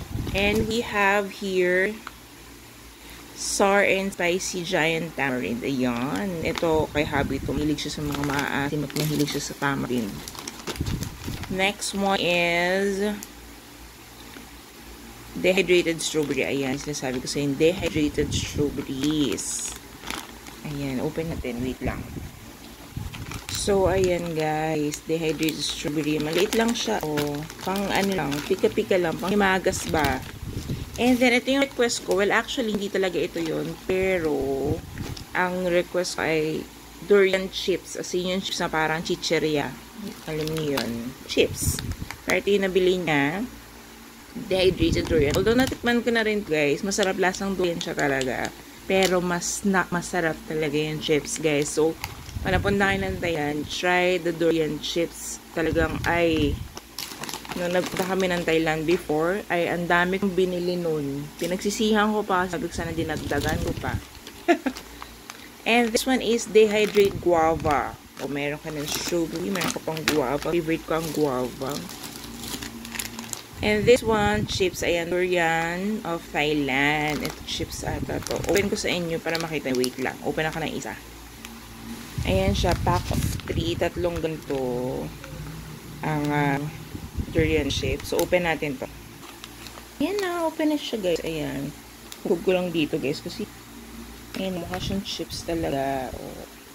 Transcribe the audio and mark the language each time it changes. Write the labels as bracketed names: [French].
[English] And we have here sour and spicy giant tamarind. [Filipino] Ayan. Ito, kay Habi ito. Mahilig siya sa mga maasim at mahilig siya sa tamarind. [English] Next one is dehydrated strawberry. [Filipino] Ayan. Sinasabi ko sa inyo, [English] dehydrated strawberries. [Filipino] Ayan. Open natin. Wait lang. So, ayan guys. [English] Dehydrated strawberry. [Filipino] Maliit lang siya. O, pang ano lang. Pika-pika lang. Pang himagas ba. [English] And then, [Filipino] ito yung request ko. [English] Well, actually, [Filipino] hindi talaga ito yun. Pero, ang request ko ay durian chips. As in yung chips na parang chicheria. Alam niyo yun. Chips. Pero ito yung nabili niya. [English] Dehydrated durian. Although, [Filipino] natikman ko na rin guys. Masarap lasang durian siya talaga. Pero, masarap talaga yung chips guys. So, panapunta kayo ng Thailand, [English] try the durian chips. [Filipino] Talagang ay, nung nagpunta kami ng Thailand before, ay ang dami kong binili nun. Pinagsisihan ko pa, sabi ko sana dinagdagan ko pa. [English] And this one is dehydrated guava. [Filipino] O meron ka ng strawberry, meron ka pang guava. [English] Favorite [Filipino] ko ang [English] guava. And this one, chips, ayan, durian of Thailand. [Filipino] Ito chips ata to. Open ko sa inyo para makita. Wait lang, open ako ng isa. Ayan siya, [English] pack of 3, [Filipino] tatlong ganito ang durian shape. So, open natin to. Ayan na, open na siya guys. Ayan. Hugog ko lang dito guys kasi ayan, mukha siyang chips talaga. Oh.